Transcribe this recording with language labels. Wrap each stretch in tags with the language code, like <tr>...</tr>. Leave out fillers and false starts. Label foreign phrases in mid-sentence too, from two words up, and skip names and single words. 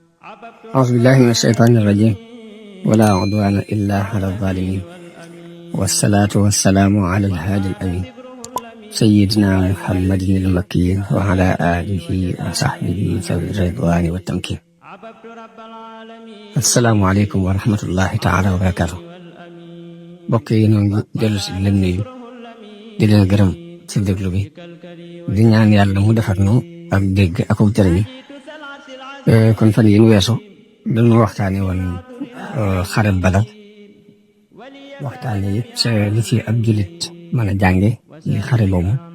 <ar>أعوذ بالله من الشيطان الرجيم ولا عدوان إلا على الظالمين والصلاة والسلام على الهادي الأمين سيدنا محمد المكي وعلى آله وصحبه ذوي الرضوان والتمكين. السلام عليكم ورحمة الله تعالى وبركاته.</ar> <wo>mbokk yi ñoo ngi dellu si leen nuyu di leen gërëm ci déglu bi di ñaan yàlla mu defar nu ak dégg ak jëriñ. kon fan yi ñu weesu dañu waxtaane woon xare Badar waxtaane it li ci ab jullit mën a jànge ci xare boobu.</wo>